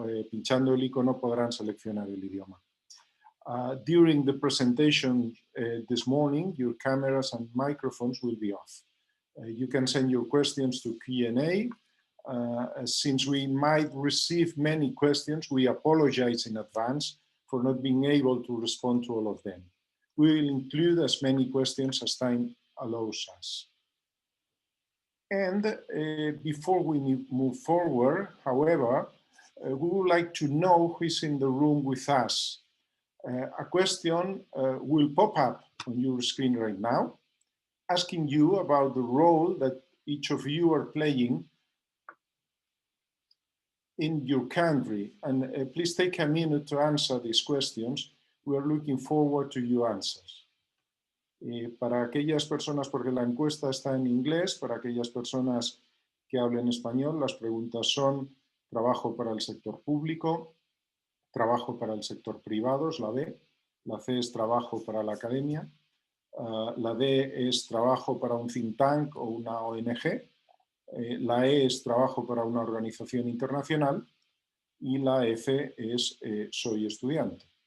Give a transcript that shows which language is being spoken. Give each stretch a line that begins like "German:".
Spanish: Pinchando el icono podrán seleccionar el idioma.
English: During the presentation this morning, your cameras and microphones will be off. You can send your questions to Q&A. Since we might receive many questions, we apologize in advance for not being able to respond to all of them. We will include as many questions as time allows us. And before we move forward, however, we would like to know who is in the room with us. A question will pop up on your screen right now, asking you about the role that each of you are playing in your country. And please take a minute to answer these questions. We are looking forward to your answers.
Spanish: Para aquellas personas, porque la encuesta está en inglés, para aquellas personas que hablen español, las preguntas son: trabajo para el sector público, trabajo para el sector privado, es la B, la C es trabajo para la academia, la D es trabajo para un think tank o una ONG, la E es trabajo para una organización internacional y la F es soy estudiante.